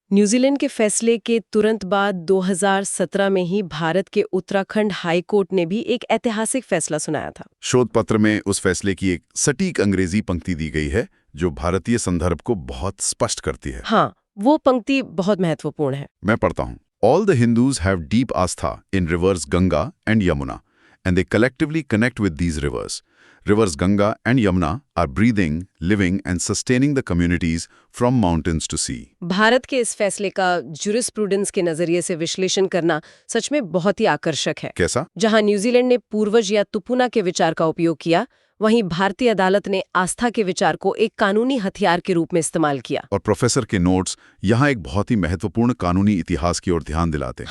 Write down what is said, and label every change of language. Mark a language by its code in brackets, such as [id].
[hi] New Zealand के फैसले के तुरंत बाद 2017 में ही भारत के उत्तराखंड हाई कोर्ट ने भी एक ऐतिहासिक फैसला सुनाया था। शोध पत्र में उस फैसले की एक सटीक अंग्रेजी पंक्ति दी गई है जो भारतीय संदर्भ को बहुत स्पष्ट करती है। हाँ, वो पंक्ति बहुत महत्वपूर्ण है। मैं पढ़ता हूँ। [en] All the Hindus have deep आस्था in rivers Ganga and Yamuna, and they collectively connect with these rivers. Rivers Ganga and Yamuna are breathing, living and sustaining the communities from mountains to sea. [hi] Bharat के इस फैसले का jurisprudence के नजरिए से विश्लेषण करना सच में बहुत ही आकर्षक है। कैसा? जहां न्यूजीलैंड ने पूर्वज या तुपुना के विचार का उपयोग किया, वहीं भारतीय अदालत ने आस्था के विचार को एक कानूनी हथियार के रूप में इस्तेमाल किया। और प्रोफेसर के नोट्स यहाँ एक बहुत ही महत्वपूर्ण कानूनी इतिहास की ओर ध्यान दिलाते हैं।